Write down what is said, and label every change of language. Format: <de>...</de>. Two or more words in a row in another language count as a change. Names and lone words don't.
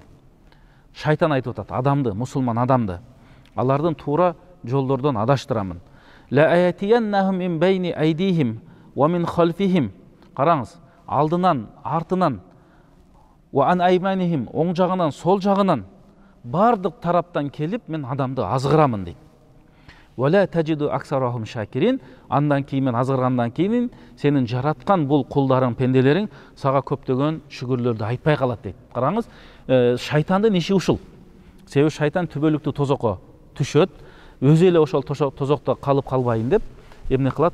<ky>Шайтан айтып атат, адамды, мусулман адамды алардын туура жолдордон адаштырамын.</ky> <ar>لآتينهم من بين أيديهم ومن خلفهم.</ar> <ky>Караңыз, алдынан, артынан,</ky> <ar>وعن أيمانهم,</ar> <ky>оң жагынан, сол жагынан, бардык тараптан келип мен адамды азгырамын дейт.</ky> <ar>ولا تجد أكثرهم شاكرين.</ar> <ky>Андан кийин мен азгыргандан кийин сенин жараткан бул кулдарың, пенделериң сага көптөгөн шүгүрлөрдү айтпай калат дейт. Караңыз, шайтандын иши ушул. Себеби шайтан түбөлүктүү тозокко түшөт, өзү эле ошол тозокто калып калбайын деп эмне кылат?</ky>